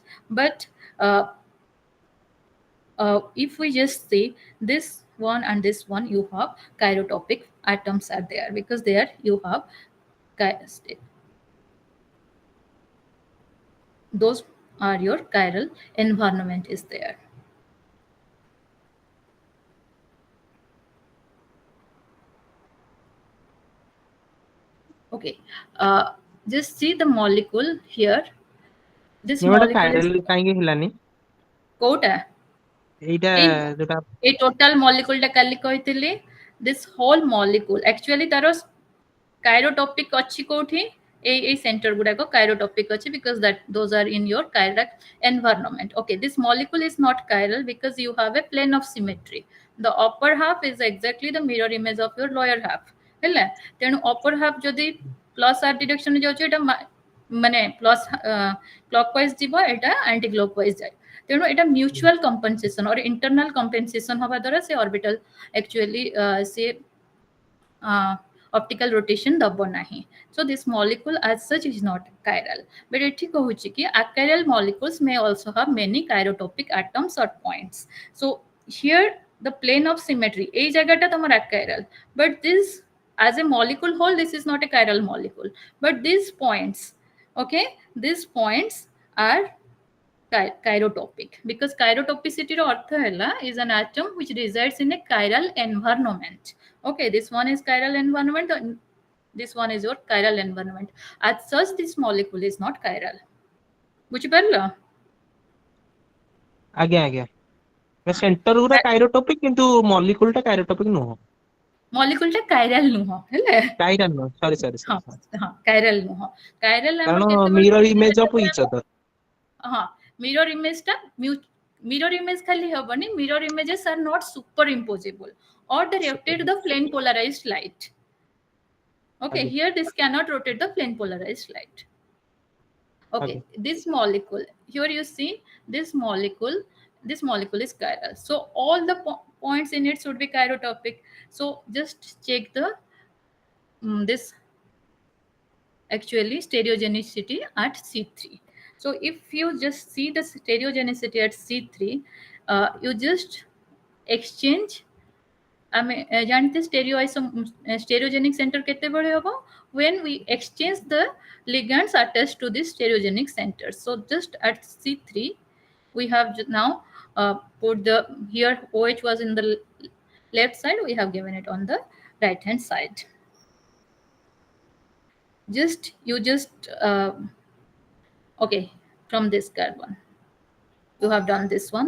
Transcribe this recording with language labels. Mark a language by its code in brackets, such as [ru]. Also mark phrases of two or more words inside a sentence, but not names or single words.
[en] But if we just say this one and this one, you have chirotopic atoms are there, because there you have those are your chiral environment is there. Okay, just see the molecule here. This [or] ଏଇଟା [en] molecule is [or] କାଇରାଲ କାହିଁକି ହେଲାନି କୋଉଟା? ଏଇଟା এই ଯୋଉଟା এই [en] total molecule [or] ଟା କାଲି କହିଥିଲି, [en] this whole molecule actually ତାର chirotopic [or] ଅଛି କୋଉଠି? এই center ଗୁଡାକ chirotopic ଅଛି, [en] because that those are in your chiral environment. Okay, this molecule is not chiral because you have a plane of symmetry. The upper half is exactly the mirror image of your lower half. [or] ହେଲା, ତେଣୁ [en] upper half [or] ଯଦି [en] plus r direction [or] ରେ ଯାଉଛି, ଏଟା ମାନେ [en] plus clockwise [or] ଯିବ, ଏଟା [en] anti clockwise [or] ଯାଏ। ତେଣୁ ଏଟା [en] mutual compensation or internal compensation [or] ହବା ଦ୍ୱାରା ସେ [en] orbital actually [or] ସେ [en] optical rotation [or] ଦବ ନାହିଁ। [en] So this molecule as such is not chiral. But [or] ଏଠି କହୁଛି କି [en] achiral molecules may also have many chirotopic atoms or points. So here the plane of symmetry, [bn] এই জায়গাটা তোমার [en] achiral, but this as a molecule whole, this is not a chiral molecule. But these points, okay, these points are chirotopic, because chirotopicity [or] ର ଅର୍ଥ ହେଲା [en] is an atom which resides in a chiral environment. Okay, this one is chiral environment, this one is your chiral environment. As such, this molecule is not chiral. [or] ବୁଝିପାରିଲ? ଆଜ୍ଞା ଆଜ୍ଞା ସେଣ୍ଟର ଗୁରା କାଇରୋଟୋପିକ କିନ୍ତୁ ମଲିକ୍ୟୁଲ ଟା କାଇରୋଟୋପିକ ନୁହଁ molecule ଟା chiral ନୁହଁ, ହେଲା? କାଇରାଲ ନୁହଁ [en] sorry sorry [or] ହଁ ସରି ହଁ, chiral ନୁହଁ। chiral ଆମର କାରଣ କେତେବେଳେ ମିରର ବୁଝିଲେ [en] image of [or] ଯେତେବେଳେ [en] each other [or] ହଁ, [en] mirror image ଟା mirror image [or] ଖାଲି ହବନି, [en] mirror images are not superimposable or they rotate the plane polarized light. Okay, [or] ଆଜ୍ଞା [en] here this cannot rotate the plane polarized light. Okay, [or] ଆଜ୍ଞା [en] this molecule, here you see this molecule is chiral. So all the points in it should be chirotopic. So just check the this actually stereogenicity at C3. So if you just see the stereogenicity at C3, you just exchange, [or] ଆମେ ଜାଣିତେ [en] stereogenic center [or] କେତେବେଳେ ହବ? [en] When we exchange the ligands attached to this stereogenic center. So just at C3, we have now put the, here OH was in the left side, we have given it on the right hand side. You just okay, from this carbon you have done this one.